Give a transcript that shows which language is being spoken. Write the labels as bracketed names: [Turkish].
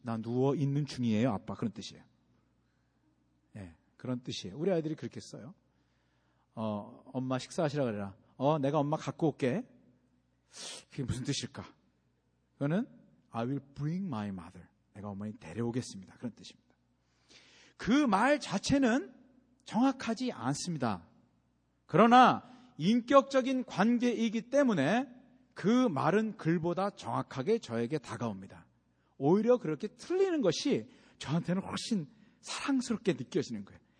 [Korean] 나 누워있는 중이에요, 아빠. 그런 뜻이에요. 예, 네, 그런 뜻이에요. 우리 아이들이 그렇게 써요. 엄마 식사하시라 그래라. 내가 엄마 갖고 올게. 그게 무슨 뜻일까? 그거는 [English] I will bring my mother. [Korean] 내가 어머니 데려오겠습니다. 그런 뜻입니다. 그 말 자체는 정확하지 않습니다. 그러나 인격적인 관계이기 때문에 그 말은 글보다 정확하게 저에게 다가옵니다. 오히려 그렇게 틀리는 것이 저한테는 훨씬 사랑스럽게 느껴지는 거예요.